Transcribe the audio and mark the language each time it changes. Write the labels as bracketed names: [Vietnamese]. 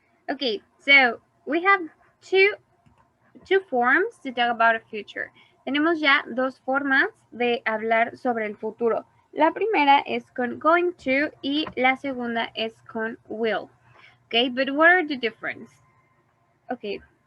[English] Okay, so we have two forms to talk about the future. [Spanish] Tenemos ya dos formas de hablar sobre el futuro. La primera es con going to y la segunda es con will. [English] Okay, but what are the difference? Okay.